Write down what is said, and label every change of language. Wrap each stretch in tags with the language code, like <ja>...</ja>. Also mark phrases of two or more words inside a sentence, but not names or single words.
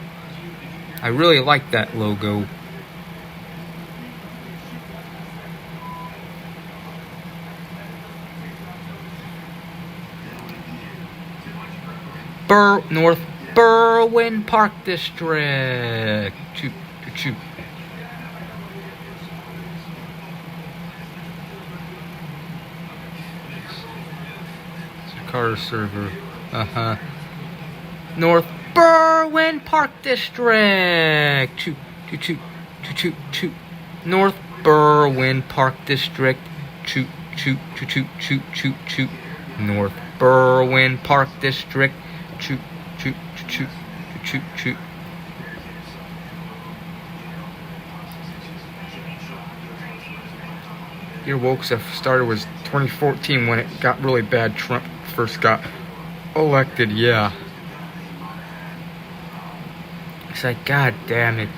<en>I really liked that logo. North Berwyn Park District. Choo, choo, choo. Carter server. North Berwyn Park District. Choo, choo, choo, choo, choo, choo. North Berwyn Park District. Choo, choo, choo, choo, choo, choo, choo. North Berwyn Park District. Choo, choo, choo, choo, choo, choo. Your woke stuff started was 2014 when it got really bad. Trump first got elected, yeah. It's like, god damn it.</en>